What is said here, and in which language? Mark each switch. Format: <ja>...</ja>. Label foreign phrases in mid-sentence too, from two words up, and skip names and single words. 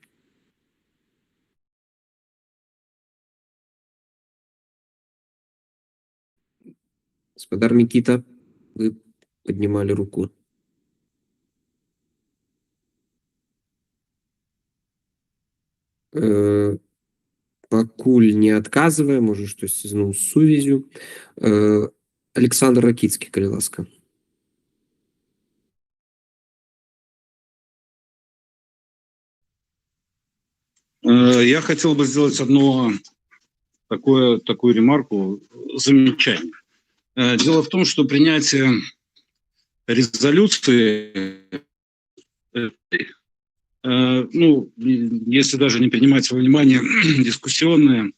<be>Гаспадар Мікіта, вы паднімалі руку. Пакуль не адказвае, можа штосьці зноў з сувязю. Александр Ракіцкі, калі ласка.</be> <ru>Я хотел бы сделать одну такую ремарку, замечание. Дело в том, что принятие резолюции, если даже не принимать во внимание дискуссионные,</ru>